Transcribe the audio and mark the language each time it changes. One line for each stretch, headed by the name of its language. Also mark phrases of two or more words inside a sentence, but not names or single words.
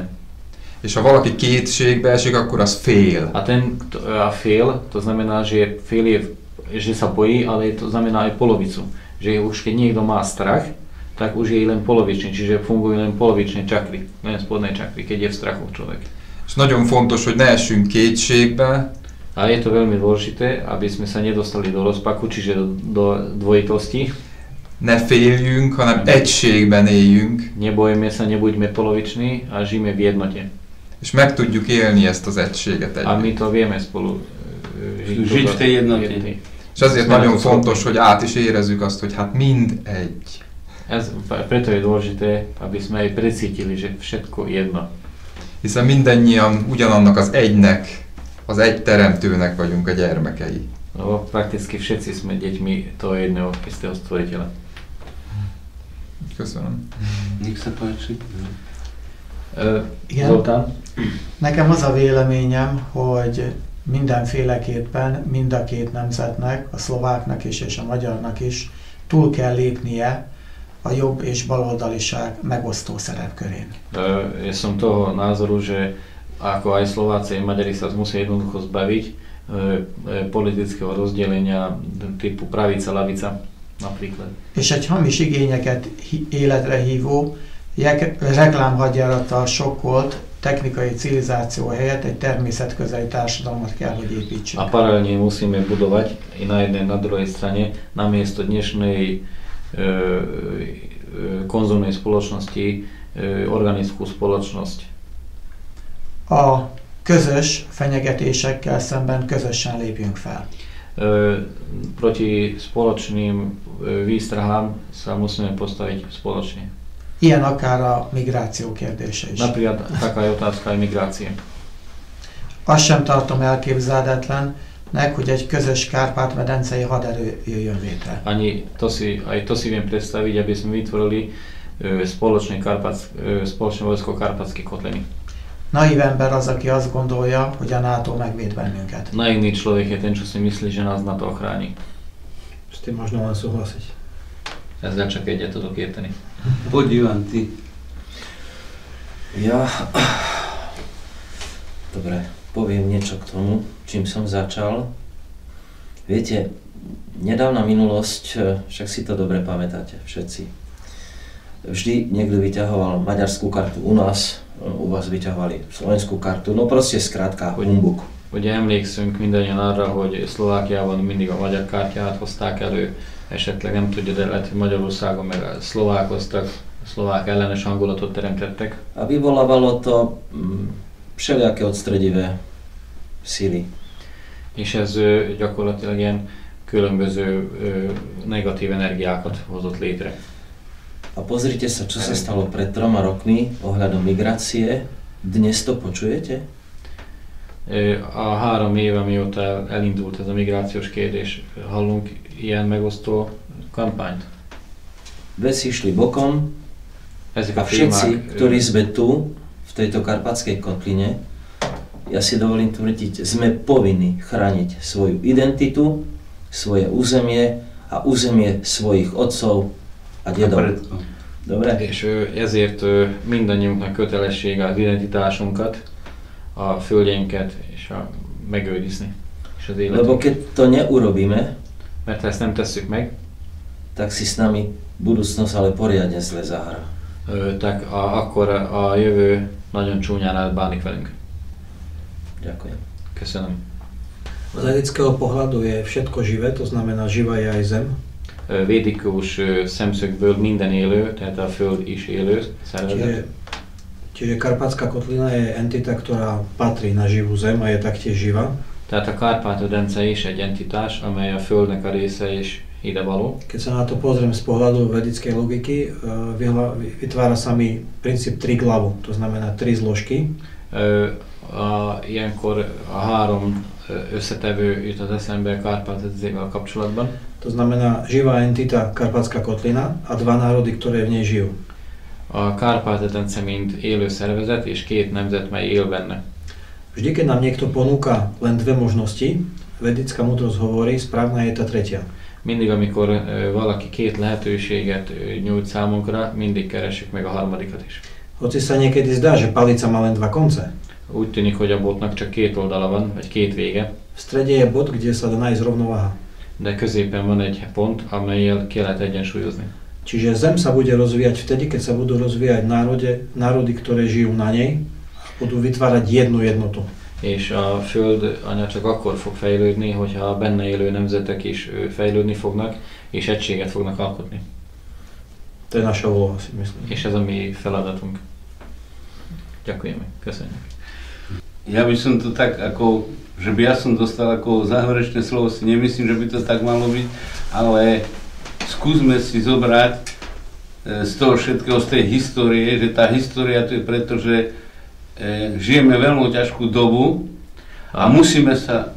Hungarian: És ha valaki kétségbe esik, akkor az fél. A fél,
Slovak: to znamená, že fél je, že sa bojí, ale to znamená aj polovicu. Že už keď niekto má strach, tak už je len polovičný, čiže fungujú len polovičné čakry, len spodné čakry, keď je v strachu človek.
Hungarian: És nagyon fontos, hogy ne essünk kétségbe.
Slovak: A je to veľmi dôležité, aby sme sa nedostali do rozpaku, čiže do dvojitosti.
Hungarian: Ne féljünk, hanem egységben éljünk.
Slovak: Nebojme sa, nebuďme poloviční a žijeme v jednote.
Hungarian: És meg tudjuk élni ezt az egységet együtt.
Slovak: A my to vieme spolu žiť v tej jednote.
Hungarian: És azért nagyon fontos, hogy át is érezzük azt, hogy hát mindegy.
Slovak: Preto je dôležité, aby sme aj precítili, že všetko jedno.
Hungarian: Hiszen mindannyian ugyanannak az egynek, az egy teremtőnek vagyunk a gyermekei.
Slovak: Lebo prakticky všetci sme deťmi toho jedného istého stvoriteľa.
Hungarian: Köszönöm.
Slovak: Nech sa páči. Zoltán?
Hungarian: Nekem az a véleményem, hogy mindenféleképpen mind a két nemzetnek, a szlováknak is és a magyarnak is túl kell lépnie a jobb és baloldaliság megosztó szerepkörén.
Slovak: Ja som toho názoru, že ako aj Slováci a Maďari sa musia jednoducho zbaviť politického rozdelenia typu pravica, lavica napríklad.
Hungarian: És egy hamis igényeket életre hívó reklámhadjárattal sokkolt technikai civilizáció helyett egy természetközeli társadalmat kell, hogy építsünk.
Slovak: A paralelne musíme budovať i na jednej, na druhej strane, namiesto dnešnej konzumnej spoločnosti, organickú spoločnosť.
Hungarian: A közös fenyegetésekkel szemben közösen lépjünk fel.
Slovak: Proti spoločným výstrahám sa musíme postaviť spoločne.
Hungarian: Ilyen akár a migráció kérdése is.
Slovak: Napríklad taká je otázka aj migrácie.
Hungarian: Azt sem tartom elképzelhetetlennek, hogy egy közös Kárpát-medencei haderő jöjjön létre.
Slovak: Aj to si viem predstaviť, aby sme vytvorili spoločné vojsko Karpatské kotliny.
Hungarian: Naív ember az, aki azt gondolja, hogy a NATO megvéd bennünket.
Slovak: Naivný človek je ten, čo si myslí, že nás NATO ochráni. S tým možno len súhlasiť.
Hungarian: Ezzel csak egyet tudok érteni.
Slovak: Podívan, ty. Ja... Dobre, poviem niečo k tomu, čím som začal. Viete, nedávna minulosť, však si to dobre pamätáte všetci. Vždy niekto vyťahoval maďarskú kartu u nás, u vás vyťahovali slovenskú kartu, no proste skrátka humbuk.
Hungarian: Ugye emlékszünk mindannyian arra, hogy Szlovákiában mindig a magyar kártyát hozták elő, esetleg nem tudja, de lehet, hogy Magyarországon meg a szlovákoztak, szlovák ellenes hangulatot teremtettek.
Slovak: A vyvolávalo to všelijaké odstredivé síly.
Hungarian: És ez gyakorlatilag ilyen különböző negatív energiákat hozott létre.
Slovak: A pozrite sa, čo sa stalo pred 3 rokmi ohľadom migrácie. Dnes to počujete?
Hungarian: A 3 éve, mióta elindult ez a migrációs kérdés, hallunk ilyen megosztó kampányt?
Slovak: Veci šli bokom a všetci, ktorí sme tu, v tejto karpatskej kotline, ja si dovolím tvrdiť, sme povinni chrániť svoju identitu, svoje územie a územie svojich otcov a dedov. Dobre?
Hungarian: És ezért mindannyiunknak kötelessége az identitásunkat, a földjeinket és megőrizni. És az
Slovak: Lebo keď to neurobíme,
Hungarian: mert ha ezt nem tesszük meg,
Slovak: tak si s nami budúcnosť ale poriadne zle zahra.
Hungarian: Akkor a jövő nagyon csúnyán elbánik velünk.
Slovak: Ďakujem.
Hungarian: Köszönöm.
Slovak: Z etického pohľadu je všetko živé, to znamená živá je aj zem.
Hungarian: Védikus szemszögből minden élő, tehát a föld is élő szervezet.
Slovak: Čiže Karpatská kotlina je entita, ktorá patrí na živú zem a je taktiež živá.
Hungarian: Tehát a Kárpát-medence is egy entitás, amely a földnek a része és ide való.
Slovak: Keď sa na to pozriem z pohľadu vedickej logiky, vytvára sa mi princíp triglavu, to znamená 3 zložky.
Hungarian: Ilyenkor a 3 összetevő jut az eszembe Kárpát-medencével kapcsolatban.
Slovak: To znamená živá entita Karpatská kotlina a 2 národy, ktoré v nej žijú.
Hungarian: A Kárpát-medence mint élő szervezet és 2 nemzet, mely él benne.
Slovak: Vždy, keď nám niekto ponúka len 2 možnosti, vedická múdrosť hovorí, správna je tá tretia.
Hungarian: Mindig, amikor valaki 2 lehetőséget nyújt számunkra, mindig keressük meg a harmadikat is.
Slovak: Hoci sa niekedy zdá, že palica má len 2 konce.
Hungarian: Úgy tűnik, hogy a botnak csak 2 oldala van, vagy 2 vége.
Slovak: V strede je bod, kde sa dá nájsť rovnováha.
Hungarian: De középen van egy pont, amellyel ki lehet egyensúlyozni.
Slovak: Čiže zem sa bude rozvíjať vtedy, keď sa budú rozvíjať národy, ktoré žijú na nej a budú vytvárať jednu jednotu.
Hungarian: És a Föld anya csak akkor fog fejlődni, hogyha a benne élő nemzetek is fejlődni fognak, és egységet fognak alkotni.
Slovak: To je naša úloha, si myslím.
Hungarian: És ez a mi feladatunk. Ďakujeme, köszönjük.
Slovak: Ja by som to tak ako, že by ja som dostal ako záverečné slovo, si nemyslím, že by to tak malo byť, ale skúsme si zobrať z toho všetkého, z tej histórie, že tá história to je preto, že žijeme veľmi ťažkú dobu a musíme sa